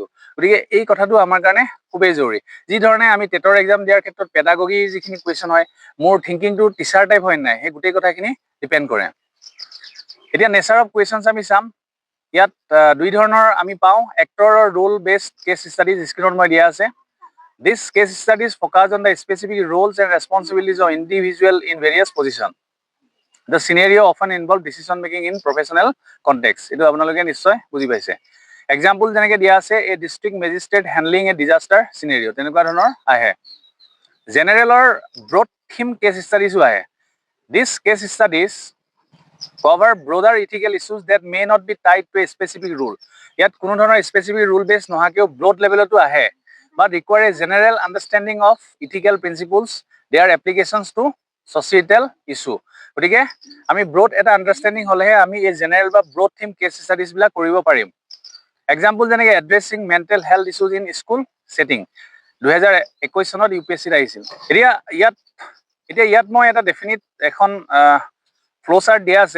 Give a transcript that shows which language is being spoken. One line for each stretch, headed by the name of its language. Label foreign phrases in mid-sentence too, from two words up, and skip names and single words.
Assamese: গতিকে এই কথাটো আমাৰ কাৰণে খুবেই জৰুৰী। যি ধৰণে আমি টেটৰ এক্সাম দিয়াৰ ক্ষেত্ৰত পেডাগগীৰ যিখিনি কুৱেশ্যন হয়, মোৰ
English: thinking teacher type
Assamese: হয় নাই, সেই গোটেই কথাখিনি ডিপেণ্ড কৰে। এতিয়া
English: nature of questions
Assamese: আমি চাম। ইয়াত দুই ধৰণৰ আমি পাওঁ।
English: actor role based case studies screen
Assamese: মই দিয়া আছে।
English: This case studies focus on the specific roles and responsibilities of individual in various positions. The scenario often involve decision making in professional context.
Assamese: এইটো আপোনালোকে নিশ্চয় বুজি পাইছে। এক্সাম্পল যেনেকৈ দিয়া আছে,
English: a district magistrate handling a disaster scenario',
Assamese: তেনেকুৱা ধৰণৰ আহে।
English: general broad theme case studies
Assamese: আহে।
English: These case studies cover broader ethical issues that may not be tied to a specific rule.
Assamese: ইয়াত কোনো ধৰণৰ
English: specific rule base
Assamese: নোহোৱাকৈও
English: broad level
Assamese: আহে,
English: but require a general understanding of ethical principles, their applications to societal issue.
Assamese: গতিকে আমি ব্ৰড এটা আণ্ডাৰষ্টেণ্ডিং হ'লেহে আমি এই জেনেৰেল বা
English: broad theme case studies
Assamese: কৰিব পাৰিম। এক্সাম্পল যেনেকৈ
English: addressing mental health issues in school setting,
Assamese: 2021 চনত UPSCত আহিছিল। এতিয়া ইয়াত মই এটা ডেফিনিট এখন
English: flow chart
Assamese: দিয়া আছে।